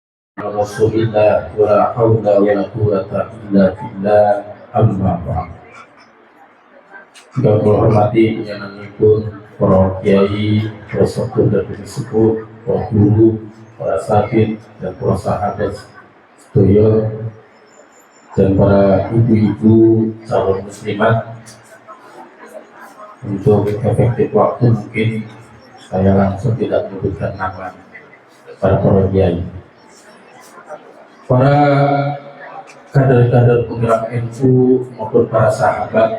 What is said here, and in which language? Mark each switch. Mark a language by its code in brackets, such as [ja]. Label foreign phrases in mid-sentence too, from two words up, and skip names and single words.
[ar] رسول الله ولا حول ولا قوة إلا بالله أما بعد. [jv] Yang kula hormati panjenenganipun para kiai, para sepuh dan sepuh, para guru, para sakit dan para sahabat sedaya dan para ibu-ibu calon muslimat. [id] Untuk efektif waktu mungkin saya langsung tidak menyebutkan nama para kiai, para kader-kader penggerak NU maupun para sahabat.